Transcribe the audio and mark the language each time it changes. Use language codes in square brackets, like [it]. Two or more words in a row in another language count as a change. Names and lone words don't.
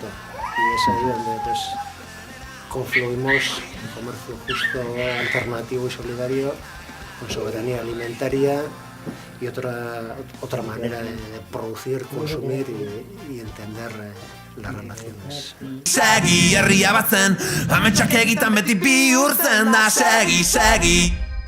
[es] Y es ahí donde pues, confluimos comercio justo, alternativo y solidario con soberanía alimentaria y otra manera de producir, consumir y entender las relaciones. [eu] Segi herria batzen, ametsak egitan beti bihurtzen da, segi